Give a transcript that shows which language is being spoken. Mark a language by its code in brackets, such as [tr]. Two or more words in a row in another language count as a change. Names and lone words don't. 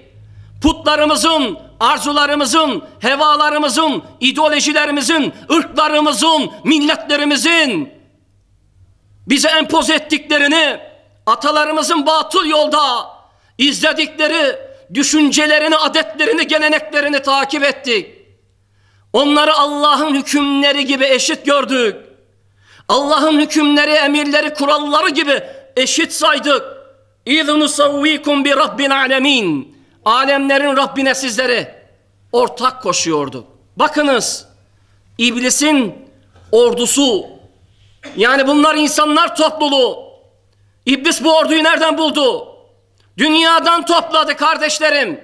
[tr] Putlarımızın, arzularımızın, hevalarımızın, ideolojilerimizin, ırklarımızın, milletlerimizin bize empoze ettiklerini, atalarımızın batıl yolda izledikleri düşüncelerini, adetlerini, geleneklerini takip ettik. Onları Allah'ın hükümleri gibi eşit gördük. Allah'ın hükümleri, emirleri, kuralları gibi eşit saydık. [ar] اِذْ نُسَوِّيكُمْ بِرَبِّ الْعَالَمِينَ [tr] Alemlerin Rabbine sizleri ortak koşuyorduk. Bakınız, iblisin ordusu, yani bunlar insanlar topluluğu. İblis bu orduyu nereden buldu? Dünyadan topladı kardeşlerim.